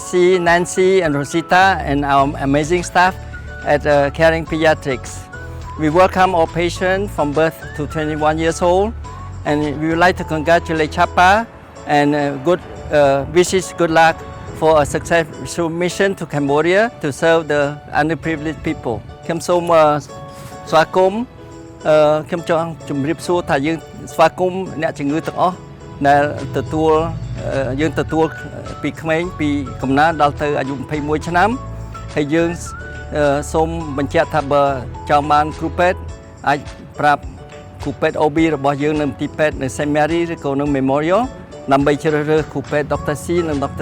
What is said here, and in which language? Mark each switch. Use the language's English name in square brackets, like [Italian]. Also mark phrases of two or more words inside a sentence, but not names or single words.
[English] C, Nancy and Rosita and our amazing staff at Caring Pediatrics. We welcome all patients from birth to 21 years old and we would like to congratulate CHPAA and wishes good luck for a successful mission to Cambodia to serve the underprivileged people. [Khmer] ខ្ញុំសូមស្វាគមន៍ខ្ញុំចង់ជម្រាបសួរថាយើងស្វាគមន៍អ្នកជំងឺទាំងអស់ដែលយើងទទួលពីក្មេងពីកំណើតដល់ទៅអាយុ21ឆ្នាំហើយយើងសូមបញ្ជាក់ថាបើចង់បានគ្រូពេទ្យអាចប្រាប់គ្រូពេទ្យ OB របស់យើងនៅមន្ទីរពេទ្យនៅ Saint Mary ឬក៏នៅ Memorial ដើម្បីជ្រើសរើសគ្រូពេទ្យ Dr. C និង Dr.